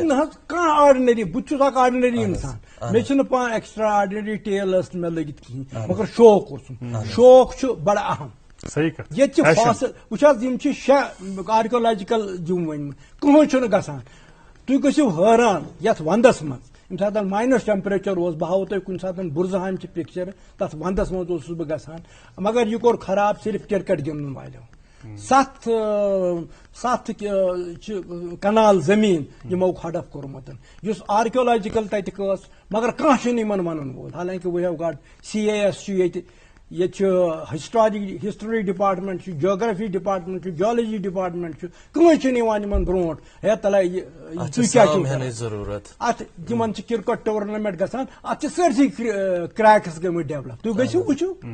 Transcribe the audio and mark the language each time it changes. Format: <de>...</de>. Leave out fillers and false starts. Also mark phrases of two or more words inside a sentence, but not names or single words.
<ks>نہ حظ کانٛہہ آرڈنری بہٕ تہِ چھُس اکھ آرڈنری انسان مےٚ چھُنہٕ پانہٕ</ks> <en>extra ordinary tale</en> <ks>ٲس نہٕ مےٚ لٔگِتھ کِہینۍ مگر شوق اوسُم شوق چھُ بڑٕ اہم ییٚتہِ چھِ فاصل وٕچھ حظ یِم چھِ 6</ks> <en>archaeological gem</en> <ks>ؤنۍمٕتۍ کٕہٕنۍ چھُنہٕ گژھان تُہۍ گٔژھِو حٲران یتھ ونٛدس منٛز ییٚمہِ ساتہٕ</ks> <en>minus temperature</en> <ks>اوس بہٕ ہاوو تۄہہِ کُنہِ ساتہٕ بُرزٕہامچہِ پِکچر تتھ ونٛدس منٛز اوسُس بہٕ گژھان مگر یہِ کوٚر خراب صرف کرکٹ گِنٛدن والیو 7 چھِ کنال زمیٖن یِمو ہڈپ کوٚرمُت یُس آرکیولوجِکل تتہِ ٲس مگر کانٛہہ چھُنہٕ یِمن ونن وول حالانکہِ</ks> <en>we have got CAS</en> <ks>چھُ ییٚتہِ چھُ</ks> <en>history department</en> <ks>چھُ</ks> <en>geography department</en> <ks>چھُ</ks> <en>geology department</en> <ks>چھُ کٕہٕنۍ چھُنہٕ یِوان یِمن برونٛٹھ ہے تلے تُہۍ کیٛاہ چھِو ضروٗرت اتھ تِمن چھِ</ks> <en>cricket tournament</en> <ks>گژھان اتھ چھِ سٲرسٕے کریکس گٔمٕتۍ ڈیولپ تُہۍ گٔژھِو وٕچھِو</ks>